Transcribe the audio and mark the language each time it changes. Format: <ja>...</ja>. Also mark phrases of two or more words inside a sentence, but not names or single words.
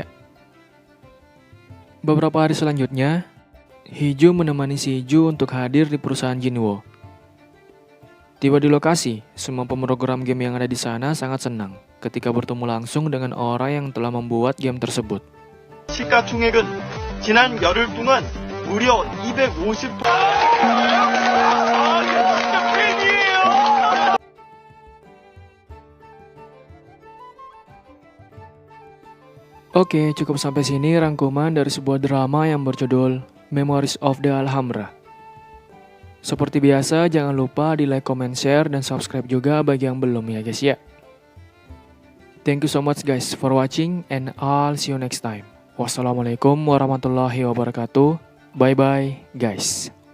<id>Beberapa hari selanjutnya, Hiju menemani Shiju untuk hadir di perusahaan Jinwo. Tiba di lokasi, semua pemrogram game yang ada di sana sangat senang ketika bertemu langsung dengan orang yang telah membuat game tersebut.</id> <ko>시가총액은 지난 열흘 동안 무려 250.</ko> <id>Oke, cukup sampai sini rangkuman dari sebuah drama yang berjudul Memories of the Alhambra. Seperti biasa, jangan lupa di</id> <en>like, comment, share,</en> <id>dan subscribe juga bagi yang belum ya guys ya.</id> <en>Thank you so much guys for watching and I'll see you next time.</en> <ar>والسلام عليكم ورحمة الله وبركاته.</ar> <en>Bye bye guys.</en>